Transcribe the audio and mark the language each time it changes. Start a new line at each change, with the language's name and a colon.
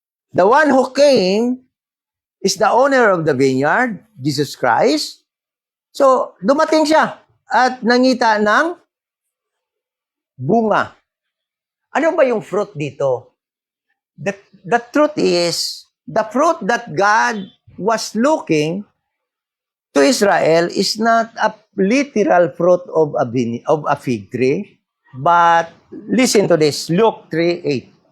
English: The one who came is the owner of the vineyard, Jesus Christ.
Filipino: So, dumating siya at nangita ng bunga. Ano ba yung fruit dito?
English: The truth is, the fruit that God was looking to Israel is not a literal fruit of a fig tree, but listen to this, Luke 3:8.